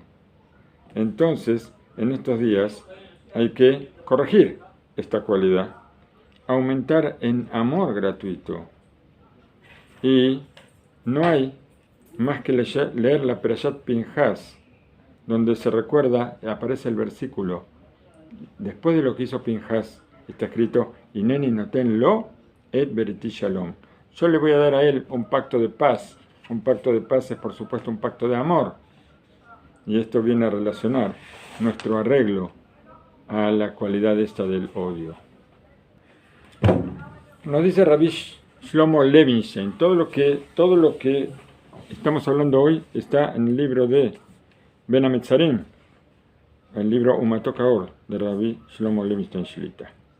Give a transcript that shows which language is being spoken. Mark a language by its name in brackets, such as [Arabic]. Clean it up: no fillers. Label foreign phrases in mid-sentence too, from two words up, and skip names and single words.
[Spanish] Entonces, en estos días hay que corregir esta cualidad, aumentar en amor gratuito. Y no hay más que leer la Perashat Pinhas, donde se recuerda, aparece el versículo, después de lo que hizo Pinhas, está escrito, [Hebrew] הנני נותן לו את בריתי שלום. [Spanish] Yo le voy a dar a él un pacto de paz. Un pacto de paz es, por supuesto, un pacto de amor. Y esto viene a relacionar nuestro arreglo a la cualidad esta del odio. nos dice Rabbi Shlomo Levinstein, todo lo que estamos hablando hoy está en el libro de Ben Ametzarim, el libro Umatok Haor de Rabbi Shlomo Levinstein Shlita.